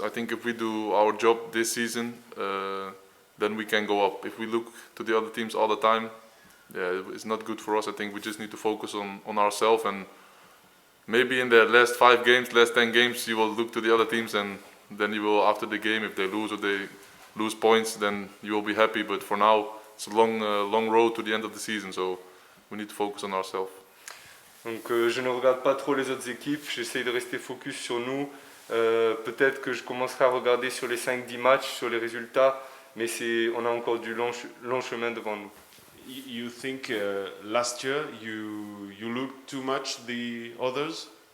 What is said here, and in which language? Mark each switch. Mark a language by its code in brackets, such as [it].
[en] I think if we do our job this season, then we can go up. If we look to the other teams all the time, it's not good for us. I think we just need to focus on ourselves, and maybe in the last 5 games, last 10 games, you will look to the other teams, and then you will, after the game, if they lose or they lose points, then you will be happy. But for now, it's a long road to the end of the season, so we need to focus on ourselves. [fr] Donc je ne regarde pas trop les autres équipes, j'essaie de rester focus sur nous. Peut-être que je commencerai à regarder sur les 5-10 matchs, sur les résultats, mais on a encore du long chemin devant nous. [en] You think last year you looked too much the others?